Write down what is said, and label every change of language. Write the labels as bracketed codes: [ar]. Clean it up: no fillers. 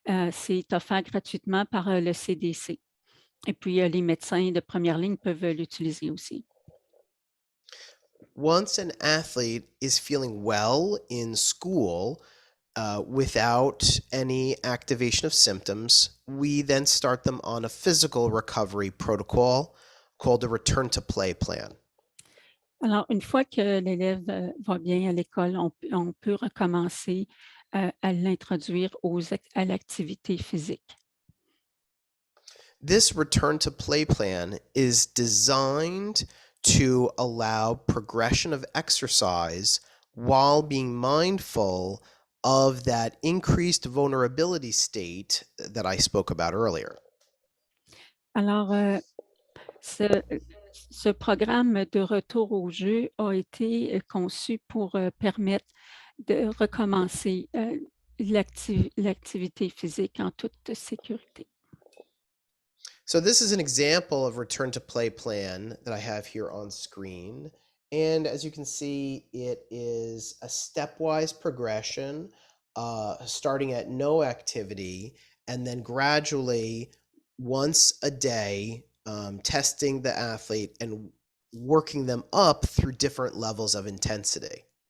[fr] C'est offert gratuitement par le CDC. Et puis, les médecins de première ligne peuvent l'utiliser aussi. [en] Once an athlete is feeling well in school without any activation of symptoms, we then start them on a physical recovery protocol called a return to play plan. [fr] Alors, une fois que l'élève va bien à l'école, on peut recommencer à l'introduire à l'activité physique. [en] This return to play plan is designed to allow progression of exercise while being mindful of that increased vulnerability state that I spoke about earlier. [fr] Alors, ce programme de retour au jeu a été conçu pour permettre de recommencer l'activité physique en toute sécurité. [en] So this is an example of return to play plan that I have here on screen. And as you can see, it is a stepwise progression, starting at no activity, and then gradually, once a day, testing the athlete and working them up through different levels of intensity.